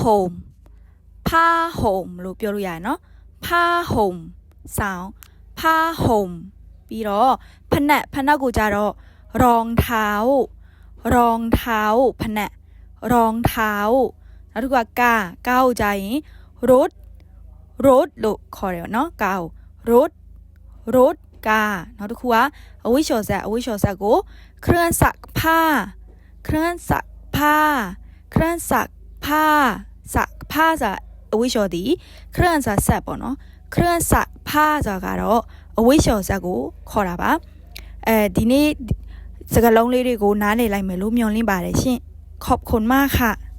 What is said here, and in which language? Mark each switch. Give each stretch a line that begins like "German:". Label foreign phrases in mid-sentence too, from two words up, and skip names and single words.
Burmese: ห่มလို့ပြောလို့ရတယ်နော်ผ้าห่มဆောင်ผ้าห่มပြီးတော့ဖနက်ကိုကြတော့รองเท้า ဖနက်รองเท้าနောက်တစ်ခုကကားကိုကြရင်รถလို့ခေါ်တယ်နော်ကားကိုรถကားနောက်တစ်ခုကအဝိရှော်ဆက်ကိုเครื่องซักผ้า ဆိုတာအဝိရှော်ဒီเครื่องซักဆက်ပေါ့နော်เครื่องซักผ้าဆိုတာကတော့အဝိရှော်ဆက်ကိုခေါ်တာပါဒီနေ့စကားလုံးလေးတွေကိုနားလည်လိုက်မယ်လို့မျှော်လင့်ပါတယ်ရှင်
Thai: ขอบคุณมากค่ะ